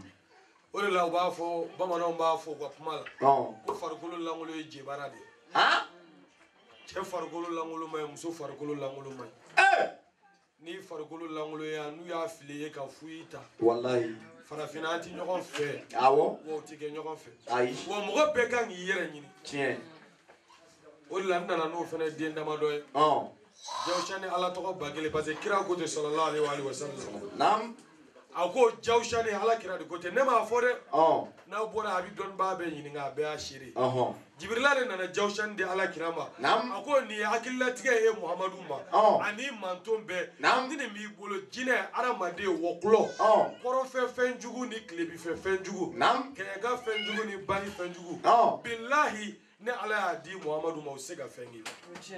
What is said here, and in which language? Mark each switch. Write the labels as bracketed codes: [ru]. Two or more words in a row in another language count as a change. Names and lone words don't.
[bm] o de la u b'a fɔ bamananw b'a fɔ u ka kuma la ko farikolo lankolon ye jebara de ye cɛ farikolo lankolon ma ɲi muso farikolo lankolon ma ɲi n'i farikolo lankolon ya n'u y'a fili ye ka fu i ta Wallahi. farafinna an ti ɲɔgɔn fɛ Awɔ. wa u ti kɛ ɲɔgɔn fɛ Ayi. wa mɔgɔ bɛɛ kan k'i yɛrɛ ɲini Tiɲɛ. o de la n nana n'o fana den damadɔ ye jawusa ni ala tɔgɔ ba kelen [fr] parce que [bm] kira ko ten [ar] صلى الله عليه وسلم [bm] Nam. a ko jawusa ni ala kira de ko ten ne m'a fɔ dɛ n'aw bɔra a bɛ dɔnnibaa bɛɛ ɲininka a bɛɛ y'a seere jibirila de nana jawusa ni di ala kira ma a ko nin ye hakililatigɛ ye muhamadu ma ani manton bɛɛ ni nin b'i bolo jinɛ adamaden wɔkulɔ kɔrɔnfɛ fɛn jugu ni tilebinfɛ fɛn jugu kɛɲɛka fɛn jugu ni bani fɛn jugu bilahi ne ala y'a di Muhamadu ma o se ka fɛn kɛ